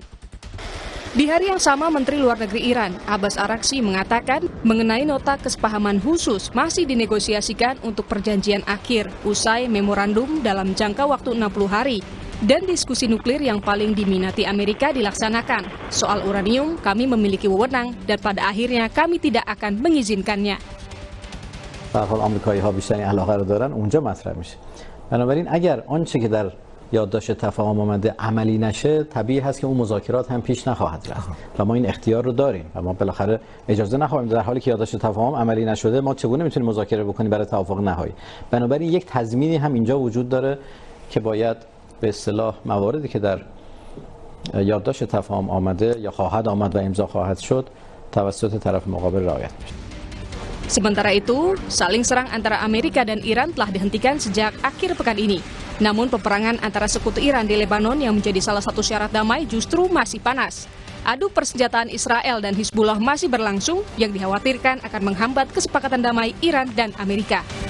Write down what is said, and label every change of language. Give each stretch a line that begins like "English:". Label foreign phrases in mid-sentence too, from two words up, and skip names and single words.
Indonesian: Di hari yang sama, Menteri Luar Negeri Iran, Abbas Araghchi, mengatakan mengenai nota kesepahaman khusus masih dinegosiasikan untuk perjanjian akhir usai memorandum dalam jangka waktu 60 hari dan diskusi nuklir yang paling diminati Amerika dilaksanakan. Soal uranium, kami memiliki wewenang dan pada akhirnya kami tidak akan mengizinkannya.
Persian: به هر حال آمریکایی‌ها بیشترین علاقه رو دارن اونجا مطرح میشه. بنابراین اگر آنچه که در یادداشت تفاهم آمده عملی نشه طبیعی هست که اون مذاکرات هم پیش نخواهد رفت و ما این اختیار رو داریم و ما بالاخره اجازه نخواهیم در حالی که یادداشت تفاهم عملی نشده ما چگونه میتونیم مذاکره بکنیم برای توافق نهایی. بنابراین یک تضمینی هم اینجا وجود داره که باید به اصطلاح مواردی که در یادداشت تفاهم آمده یا خواهد آمد و امضا خواهد شد توسط طرف مقابل رعایت بشه.
Indonesian: Sementara itu, saling serang antara Amerika dan Iran telah dihentikan sejak akhir pekan ini. Namun peperangan antara sekutu Iran di Lebanon yang menjadi salah satu syarat damai justru masih panas. Adu persenjataan Israel dan Hizbullah masih berlangsung yang dikhawatirkan akan menghambat kesepakatan damai Iran dan Amerika.